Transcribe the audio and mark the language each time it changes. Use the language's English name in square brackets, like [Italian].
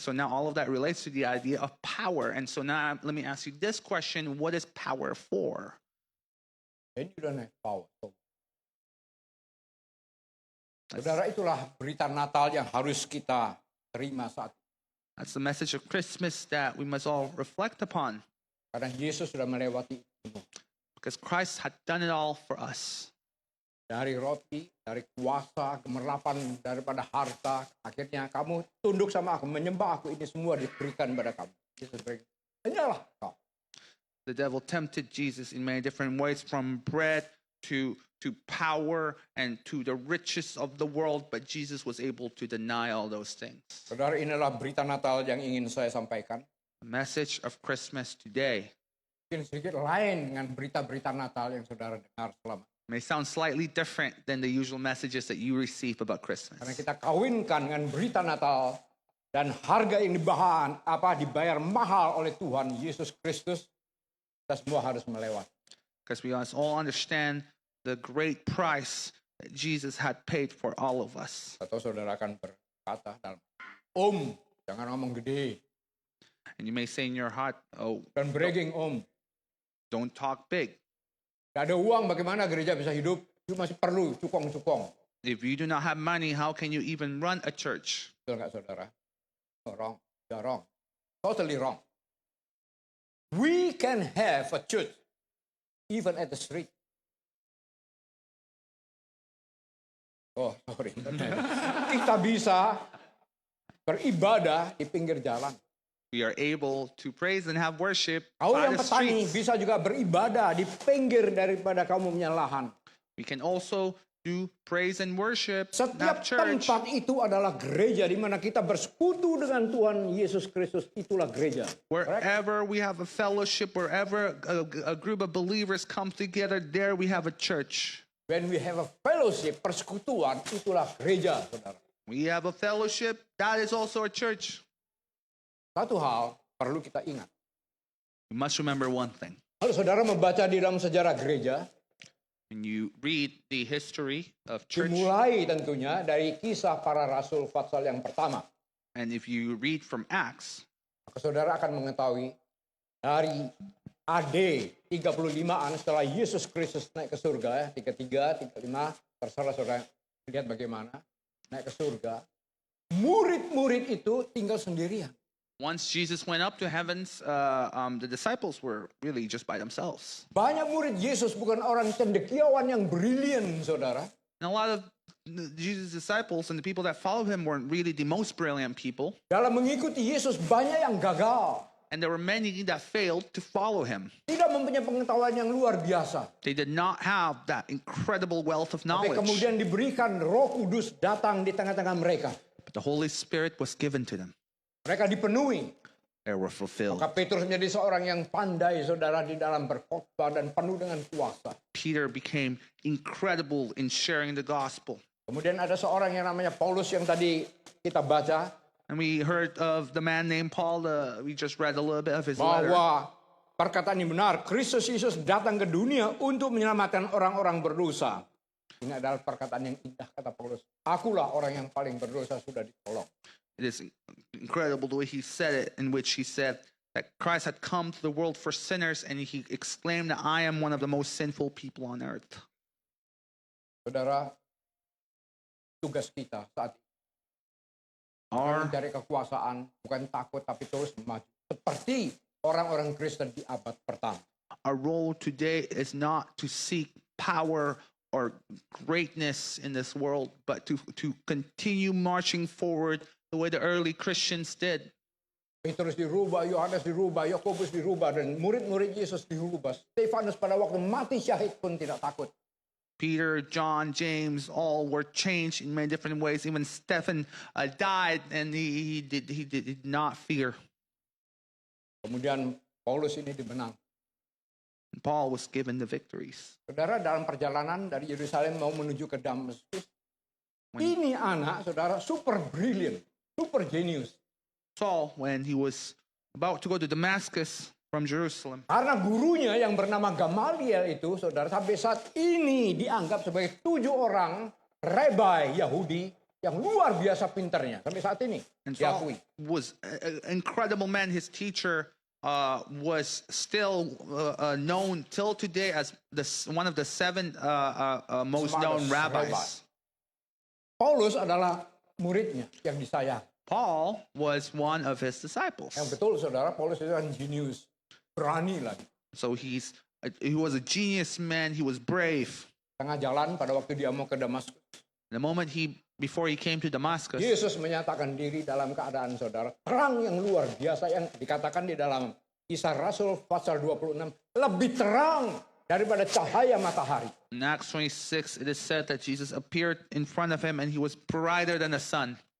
[English] So now all of that relates to the idea of power. And so now let me ask you this question: what is power for? And you don't have power. [Indonesian] Saudara, itulah berita Natal yang harus kita terima saat ini. [English] That's the message of Christmas that we must all reflect upon. [Indonesian] Karena Yesus sudah melewati itu. [English] Because Christ had done it all for us. [Indonesian] Dari roti, dari kuasa, gemerlapan daripada harta, akhirnya kamu tunduk sama aku, menyembah aku, ini semua diberikan pada kamu. Yesus berikan, hanyalah kau. [English] The devil tempted Jesus in many different ways, from bread to power and to the riches of the world, but Jesus was able to deny all those things. [Indonesian] Saudara, inilah berita Natal yang ingin saya sampaikan. [English] The message of Christmas today [Indonesian] Mungkin sedikit lain dengan berita-berita Natal yang saudara dengar selama. [English] may sound slightly different than the usual messages that you receive about Christmas. [Indonesian] Karena kita kawinkan dengan berita Natal dan harga yang dibayar mahal oleh Tuhan Yesus Kristus, kita semua harus melewati. [English] Because we must all understand the great price that Jesus had paid for all of us. [Indonesian] Atau saudara akan berkata dalam, jangan ngomong gede. [English] And you may say in your heart, oh, [Indonesian] Dan [English] bragging, don't talk big. [Indonesian] Gak ada uang, bagaimana gereja bisa hidup? Itu masih perlu cukong-cukong. [English] If you do not have money, how can you even run a church? [Indonesian] Betul nggak saudara? [English] Oh, wrong. You're wrong. Totally wrong. We can have a church even at the street. Oh, sorry. [Indonesian] Kita bisa beribadah di pinggir jalan. [English] We are able to praise and have worship [Indonesian] Kau [English] by [Indonesian] yang [English] the [Indonesian] petani bisa juga beribadah di pinggir daripada kamu punya lahan. [English] We can also do praise and worship, [Indonesian] Setiap [English] have church. [Indonesian] tempat itu adalah gereja di mana kita bersekutu dengan Tuhan Yesus Kristus. Itulah gereja. [English] Wherever we have a fellowship, wherever a group of believers come together, there we have a church. When we have a fellowship, [Indonesian] persekutuan, itulah gereja, saudara. [English] We have a fellowship, that is also a church. [Indonesian] Satu hal perlu kita ingat. [English] You must remember one thing. [Indonesian] Kalau saudara membaca di dalam sejarah gereja, [English] When you read the history of church, [Indonesian] dimulai tentunya dari kisah para rasul Fatsal yang pertama. [English] and if you read from Acts, [Indonesian] Maka saudara akan mengetahui dari AD 35-an setelah Yesus Kristus naik ke surga, 33, 35, terserah saudara lihat bagaimana, naik ke surga. Murid-murid itu tinggal sendirian. [English] once Jesus went up to heavens, the disciples were really just by themselves. [Indonesian] Banyak murid Yesus bukan orang cendekiawan yang brilian, saudara. [English] And a lot of Jesus' disciples and the people that followed him weren't really the most brilliant people. [Indonesian] Dalam mengikuti Yesus banyak yang gagal. [English] And there were many that failed to follow him. [Indonesian] Tidak mempunyai pengetahuan yang luar biasa. [English] They did not have that incredible wealth of [Indonesian] Tapi [English] knowledge. [Indonesian] kemudian diberikan Roh Kudus datang di tengah-tengah mereka. [English] But the Holy Spirit was given to them. [Indonesian] Mereka dipenuhi. [English] They were fulfilled. [Indonesian] Maka Petrus menjadi seorang yang pandai, saudara, di dalam berkhotbah dan penuh dengan kuasa. [English] Peter became incredible in sharing the gospel. [Indonesian] Kemudian ada seorang yang namanya Paulus yang tadi kita baca. [English] And we heard of the man named Paul. We just read a little bit of his letter. [Indonesian] Bahwa perkataan ini benar. Kristus Yesus datang ke dunia untuk menyelamatkan orang-orang berdosa. Ini adalah perkataan yang indah, kata Paulus. Akulah orang yang paling berdosa sudah ditolong. [English] It is incredible the way he said it, in which he said that Christ had come to the world for sinners, and he exclaimed that I am one of the most sinful people on earth. [Indonesian] Saudara, tugas kita saat ini. [English] Our, [Indonesian] Mencari kekuasaan, bukan takut tapi terus maju. Seperti orang-orang Kristen di abad pertama. [English] our role today is not to seek power or greatness in this world, but to continue marching forward the way the early Christians did. [Indonesian] Petrus dirubah, Yohanes dirubah, Yakobus dirubah, dan murid-murid Yesus dirubah. Stefanus pada waktu mati syahid pun tidak takut. [English] Peter, John, James, all were changed in many different ways. Even Stephen died, and he did not fear. [Indonesian] Kemudian Paulus ini dimenang. [English] And Paul was given the victories. [Indonesian] Saudara, dalam perjalanan dari Yerusalem mau menuju ke Damaskus, ini anak, saudara, [English] super brilliant, super genius. Saul, when he was about to go to Damascus from Jerusalem, [Indonesian] Karena gurunya yang bernama Gamaliel itu, saudara, sampai saat ini dianggap sebagai 7 orang rabai Yahudi yang luar biasa pinternya. Sampai saat ini [English] and Saul [Indonesian] diakui. [English] was an incredible man. His teacher was still known till today as one of the 7 most known rabbis. [Indonesian] Paulus adalah muridnya yang disayang. [English] Paul was one of his [Indonesian] Yang [English] disciples. [Indonesian] betul, saudara, Paulus itu kan genius, berani lagi. [English] So he was a genius man. He was brave. [Indonesian] Tengah jalan pada waktu dia mau ke Damaskus, [English] The moment before he came to Damascus, [Indonesian] Yesus menyatakan diri dalam keadaan, saudara, terang yang luar biasa yang dikatakan di dalam Kisah Rasul pasal 26, lebih terang daripada cahaya matahari. [English] in Acts 26, it is said that Jesus appeared in front of him and he was brighter than the sun.